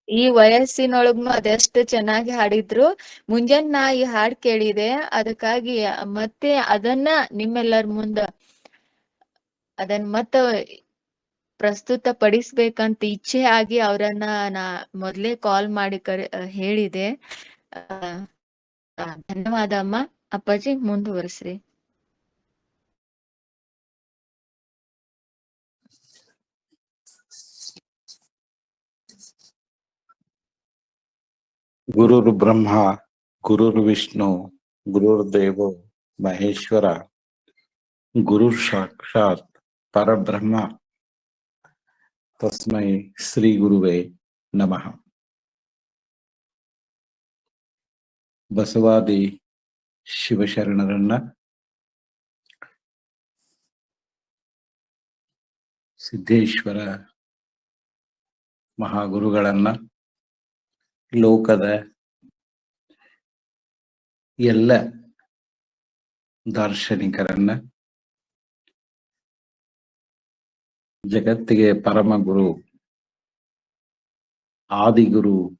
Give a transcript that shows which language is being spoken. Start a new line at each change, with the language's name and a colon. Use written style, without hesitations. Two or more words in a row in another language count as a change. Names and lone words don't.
Kannada: ಈ ವಯಸ್ಸಿನೊಳಗ್ನು ಅದೆಷ್ಟು ಚೆನ್ನಾಗಿ ಹಾಡಿದ್ರು. ಮುಂಜಾನೆ ನಾ ಈ ಹಾಡ್ ಕೇಳಿದೆ, ಅದಕ್ಕಾಗಿ ಮತ್ತೆ ಅದನ್ನ ನಿಮ್ಮೆಲ್ಲರ ಮುಂದ ಅದನ್ನ ಮತ್ತ ಪ್ರಸ್ತುತ ಪಡಿಸ್ಬೇಕಂತ ಇಚ್ಛೆ ಆಗಿ ಅವರನ್ನ ನಾ ಮೊದ್ಲೇ ಕಾಲ್ ಮಾಡಿ ಹೇಳಿದೆ. ಧನ್ಯವಾದ ಅಮ್ಮ. ಅಪ್ಪಾಜಿ ಮುಂದುವರಿಸ್ರಿ.
Sanskrit: ಗುರುರ್ ಬ್ರಹ್ಮ ಗುರುರ್ ವಿಷ್ಣು ಗುರುರ್ದೇವೋ ಮಹೇಶ್ವರ ಗುರುರ್ ಸಾಕ್ಷಾತ್ ಪರಬ್ರಹ್ಮ ತಸ್ಮೈ ಶ್ರೀ ಗುರುವೇ ನಮಃ.
Kannada: ಬಸವಾದಿ ಶಿವಶರಣರನ್ನ, ಸಿದ್ದೇಶ್ವರ ಮಹಾಗುರುಗಳನ್ನ, ಲೋಕದ ಎಲ್ಲ ದಾರ್ಶನಿಕರನ್ನ, ಜಗತ್ತಿಗೆ ಪರಮಗುರು ಆದಿಗುರು